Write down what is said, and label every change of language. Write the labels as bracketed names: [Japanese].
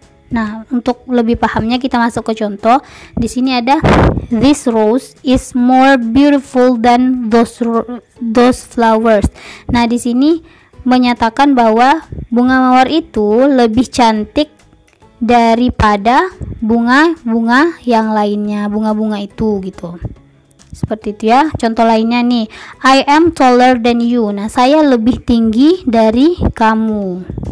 [Indonesian] Nah, untuk lebih pahamnya kita masuk ke contoh. Di sini ada [English] this rose is more beautiful than those flowers. [Indonesian] Nah, di sini menyatakan bahwa bunga mawar itu lebih cantik daripada bunga-bunga yang lainnya, bunga-bunga itu gitu. Seperti itu ya. Contoh lainnya nih, [English] I am taller than you. [Indonesian] Nah, saya lebih tinggi dari kamu.